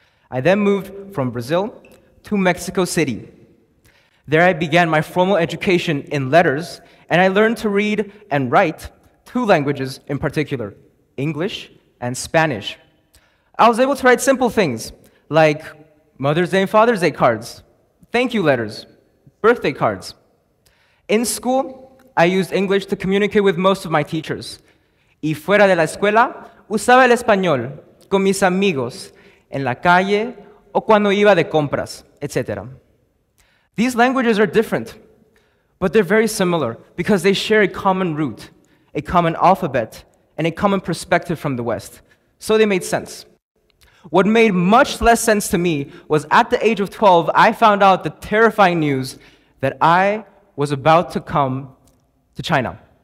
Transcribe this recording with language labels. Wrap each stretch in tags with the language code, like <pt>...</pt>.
<en>I then moved from Brazil to Mexico City. There I began my formal education in letters, and I learned to read and write 2 languages in particular, English and Spanish. I was able to write simple things like Mother's Day and Father's Day cards, thank you letters, birthday cards. In school, I used English to communicate with most of my teachers.</en> <es>Y fuera de la escuela, usaba el español con mis amigos en la calle o cuando iba de compras, etc.</es> <en>These languages are different, but they're very similar because they share a common root, a common alphabet, and a common perspective from the West. So they made sense. What made much less sense to me was at the age of 12, I found out the terrifying news that I was about to come to China.</en>